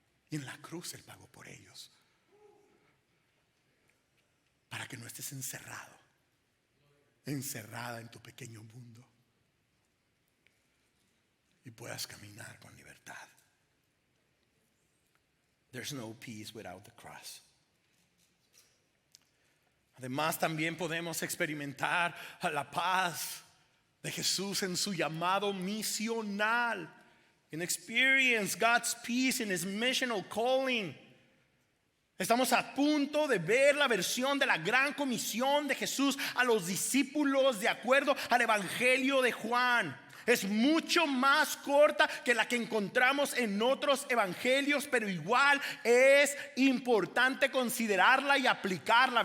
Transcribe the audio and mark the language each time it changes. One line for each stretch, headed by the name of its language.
Spanish: Y en la cruz Él pagó por ellos, para que no estés encerrado, encerrada en tu pequeño mundo, y puedas caminar con libertad.
English: There's no peace without the cross.
Spanish: Además, también podemos experimentar la paz de Jesús en su llamado misional.
English: And experience God's peace in His missional calling.
Spanish: Estamos a punto de ver la versión de la gran comisión de Jesús a los discípulos de acuerdo al Evangelio de Juan. Es mucho más corta que la que encontramos en otros evangelios, pero igual es importante considerarla y aplicarla.